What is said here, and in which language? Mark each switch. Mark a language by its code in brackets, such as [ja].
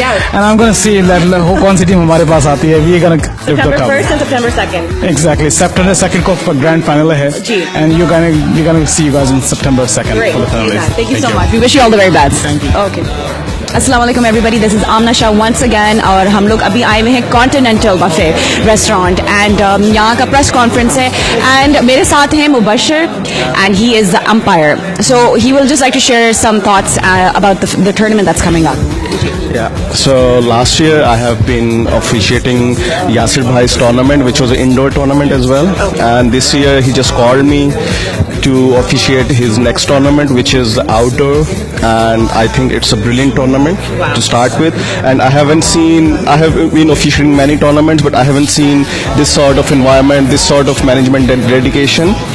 [en] And I'm gonna see that who [hi] कौन सी team हमारे पास आती है. [en] We are gonna lift the cup. September 1st and September 2nd. Exactly. September 2nd को grand final है, and we're gonna see you guys on September 2nd. Great. For the finals. Thank you so much. We wish you all the very best. Thank you. Okay. Assalamu alaikum everybody, this is Amna Shah once again, [hi] और हम लोग अभी आए हुए हैं continental buffet restaurant, and यहाँ का press conference है, एंड मेरे साथ हैं Mubashar, [en] And he is the umpire. So he will just like to share some thoughts about the tournament that's coming up. Yeah, so last year I have been officiating Yasir Bhai's tournament, which was an indoor tournament as well. And this year he just called me to officiate his next tournament, which is outdoor. And I think it's a brilliant tournament to start with. And I have been officiating many tournaments, but I haven't seen this sort of environment, this sort of management and dedication.